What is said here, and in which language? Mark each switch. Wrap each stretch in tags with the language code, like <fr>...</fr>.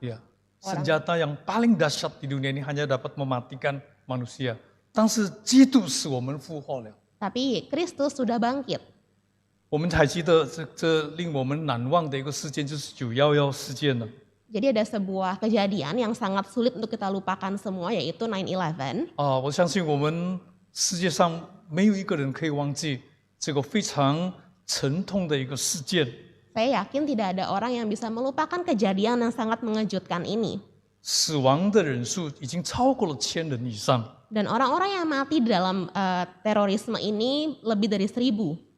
<id>Ya, senjata yang paling dahsyat di dunia ini hanya dapat mematikan manusia.</id> <zh>但是基督使我们复活了。</zh> <id>tapi Kristus sudah bangkit.</id> <zh>我们还记得这令我们难忘的一个事件，就是911事件了。</zh> <id>Jadi ada sebuah kejadian yang sangat sulit untuk kita lupakan semua yaitu 9/11.</id> <zh>我相信我们世界上没有一个人可以忘记这个非常沉痛的一个事件。</zh> <id>Saya yakin tidak ada orang yang bisa melupakan kejadian yang sangat mengejutkan ini.</id> <zh>死亡的人数已经超过了1000人以上。</zh> <id>Dan orang-orang yang mati di dalam terorisme ini lebih dari 1000.</id>